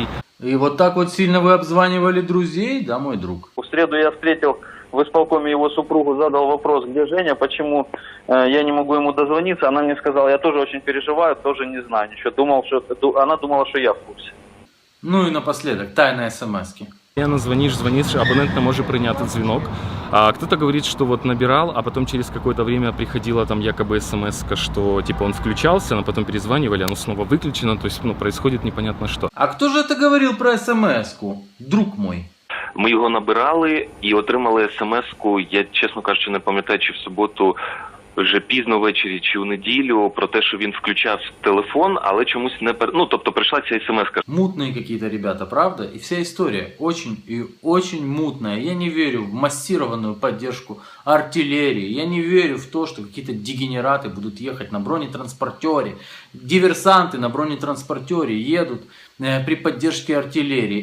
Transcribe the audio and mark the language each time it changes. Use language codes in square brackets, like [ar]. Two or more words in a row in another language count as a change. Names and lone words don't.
[ru] И вот так вот сильно вы обзванивали друзей, да, мой друг? В среду я встретил в исполкоме его супругу, задал вопрос, где Женя, почему я не могу ему дозвониться. Она мне сказала, я тоже очень переживаю, тоже не знаю ничего. Она думала, что я в курсе. Ну и напоследок, тайные смски. Звонишь, [uk] абонент не може прийняти дзвінок. [ru] А кто-то говорит, что вот набирал, а потом через какое-то время приходила там якобы смс-ка, что типа он включался, но потом перезванивали, оно снова выключено, то есть происходит непонятно что. А кто же это говорил про смс-ку, друг мой? [uk] Ми його набирали і отримали смс-ку, я, чесно кажучи, не пам'ятаю, чи в суботу, вже пізно ввечері, чи у неділю, про те, що він включав телефон, але чомусь не... тобто прийшла ця смс-ка. [ru] Мутные какие-то ребята, правда? И вся история очень и очень мутная. Я не верю в массированную поддержку артиллерии. Я не верю в то, что какие-то дегенераты будут ехать на бронетранспортере. Диверсанты на бронетранспортере едут при поддержке артиллерии.